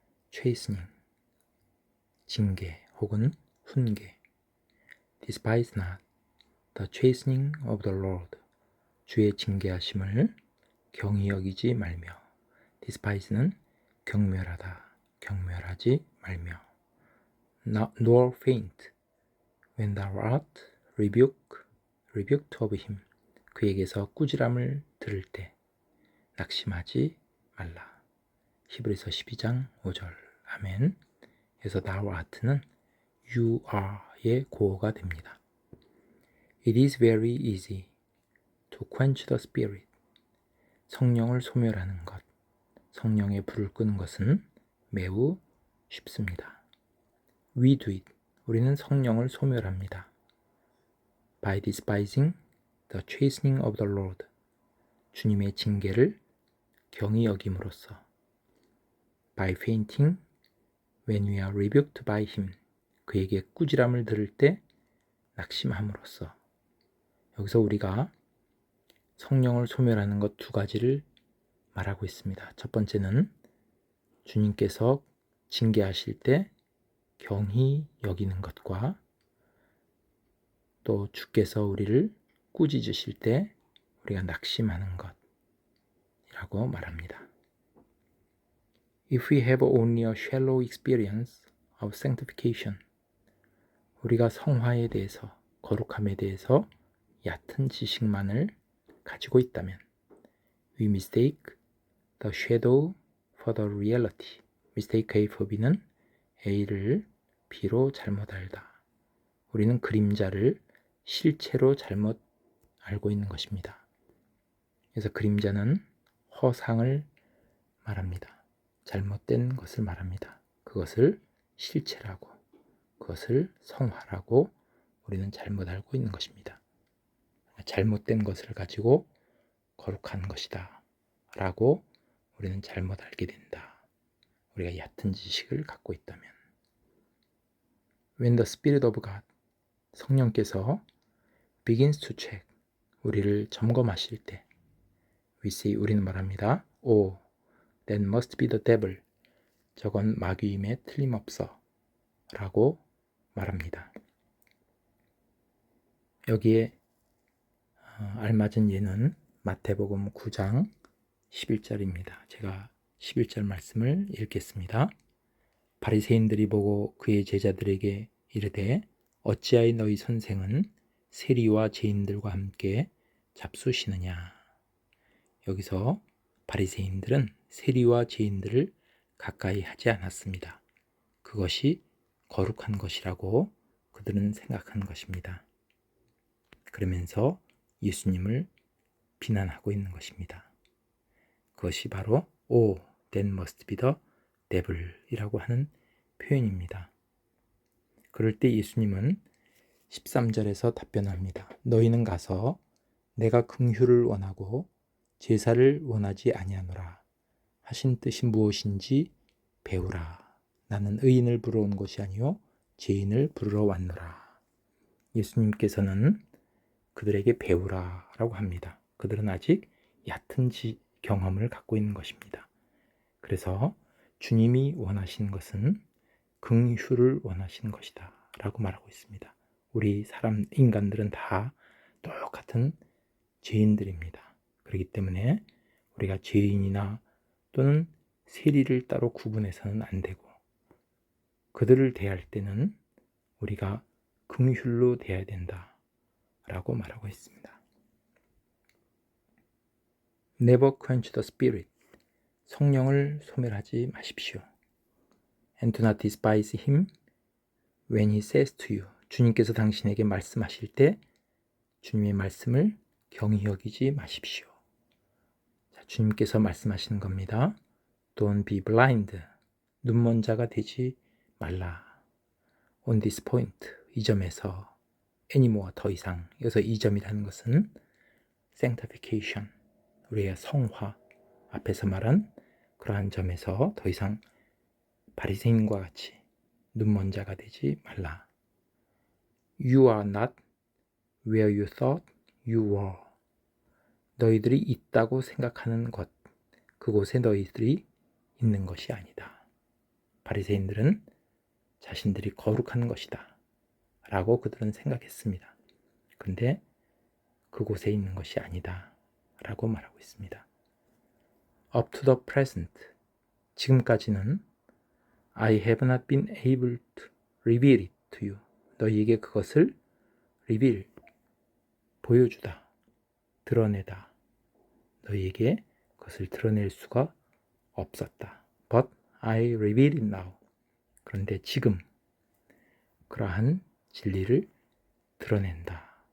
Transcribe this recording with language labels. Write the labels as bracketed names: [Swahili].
[Korean] chastening, 징계 혹은 훈계. [English] Despise not the chastening of the Lord. [Korean] 주의 징계하심을 경히 여기지 말며. Despise는 경멸하다, 경멸하지 말며. [English] Nor faint when thou art rebuked of him. [Korean] 그에게서 꾸지람을 들을 때 낙심하지 말라. 히브리서 12장 5절. 아멘. 그래서 thou art는 you are의 고어가 됩니다. [English] It is very easy to quench the spirit. [Korean] 성령을 소멸하는 것, 성령의 불을 끄는 것은 매우 쉽습니다. [English] We do it. [Korean] 우리는 성령을 소멸합니다. [English] By despising the chastening of the Lord. [Korean] 주님의 징계를 경히 여김으로써. [English] By fainting when we are rebuked by him. [Korean] 그에게 꾸지람을 들을 때 낙심함으로써. 여기서 우리가 성령을 소멸하는 것 두 가지를 말하고 있습니다. 첫 번째는 주님께서 징계하실 때 경히 여기는 것과 또 주께서 우리를 꾸짖으실 때 우리가 낙심하는 것이라고 말합니다. [English] If we have only a shallow experience of sanctification, [Korean] 우리가 성화에 대해서, 거룩함에 대해서 얕은 지식만을 가지고 있다면, [English] we mistake the shadow for the reality. [Korean] mistake의 법이는 A를 B로 잘못 알다. 우리는 그림자를 실체로 잘못 알고 있는 것입니다. 그래서 그림자는 허상을 말합니다. 잘못된 것을 말합니다. 그것을 실체라고, 그것을 성화라고 우리는 잘못 알고 있는 것입니다. 잘못된 것을 가지고 거룩한 것이다 라고 우리는 잘못 알게 된다. 우리가 얕은 지식을 갖고 있다면. [English] When the Spirit of God, [Korean] 성령께서 [English] begins to check, [Korean] 우리를 점검하실 때 [English] we say, [Korean] 우리는 말합니다. [English] Oh, that must be the devil. [Korean] 저건 마귀임에 틀림없어 라고 말합니다. 여기에 알맞은 예는 마태복음 9장 11절입니다. 제가 11절 말씀을 읽겠습니다. 바리새인들이 보고 그의 제자들에게 이르되 어찌하여 너희 선생은 세리와 죄인들과 함께 잡수시느냐. 여기서 바리새인들은 세리와 죄인들을 가까이 하지 않았습니다. 그것이 거룩한 것이라고 그들은 생각한 것입니다. 그러면서 예수님을 비난하고 있는 것입니다. 그것이 바로 [English] Oh, that must be the devil [Korean] 이라고 하는 표현입니다. 그럴 때 예수님은 13절에서 답변합니다. 너희는 가서 내가 긍휼을 원하고 제사를 원하지 아니하노라 하신 뜻이 무엇인지 배우라. 나는 의인을 부르러 온 것이 아니요 죄인을 부르러 왔노라. 예수님께서는 그들에게 배우라 라고 합니다. 그들은 아직 얕은 경험을 갖고 있는 것입니다. 그래서 주님이 원하시는 것은 긍휼을 원하시는 것이다 라고 말하고 있습니다. 우리 인간들은 다 똑같은 죄인들입니다. 그렇기 때문에 우리가 죄인이나 또는 세리를 따로 구분해서는 안 되고 그들을 대할 때는 우리가 긍휼로 대해야 된다 라고 말하고 있습니다. [English] Never quench the spirit. [Korean] 성령을 소멸하지 마십시오. [English] And do not despise him when he says to you. [Korean] 주님께서 당신에게 말씀하실 때 주님의 말씀을 경히 여기지 마십시오. 자, 주님께서 말씀하시는 겁니다. [English] Don't be blind. [Korean] 눈먼 자가 되지 말라. [English] On this point, [Korean] 이 점에서 [English] anymore, [Korean] 더 이상. 여기서 이 점이라는 것은 sanctification, 우리의 성화, 앞에서 말한 그러한 점에서 더 이상 바리새인과 같이 눈먼 자가 되지 말라. [English] You are not where you thought you were. [Korean] 너희들이 있다고 생각하는 것, 그곳에 너희들이 있는 것이 아니다. 바리새인들은 자신들이 거룩한 것이다 라고 그들은 생각했습니다. 그런데 그곳에 있는 것이 아니다 라고 말하고 있습니다. [English] Up to the present, [Korean] 지금까지는 [English] I have not been able to reveal it to you. [Korean] 너희에게 그것을 reveal, 보여주다, 드러내다. 너희에게 그것을 드러낼 수가 없었다. [English] But I reveal it now. [Korean] 그런데 지금 그러한 진리를 드러낸다.